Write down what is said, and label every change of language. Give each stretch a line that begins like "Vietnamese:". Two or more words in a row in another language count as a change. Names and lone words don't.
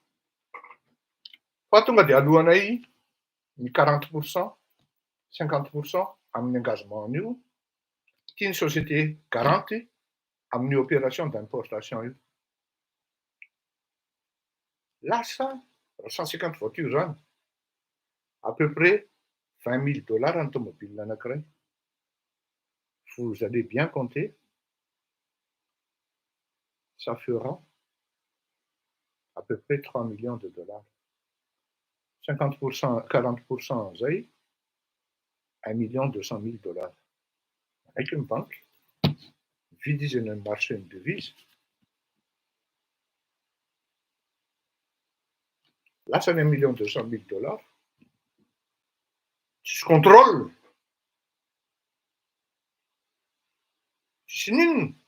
Malagasy: Fa tonga dia alohanay ny 40%, 50% amin'ny engagement io, tiany
French: société garante
Malagasy: amin'ny
French: opération d'importation
Malagasy: io. Lasa 150 voiture zany,
French: à peu près $20,000 en automobile anankiray. Vous allez bien compter, ça fera à peu près $3 millions.
Malagasy: 50%, 40% zay, $1,200,000.
French: Avec une banque, vide
Malagasy: izy eny
French: marché ny devise.
Malagasy: Lasa ny $1,200,000. Tsisy contrôle. Tsisy ninona.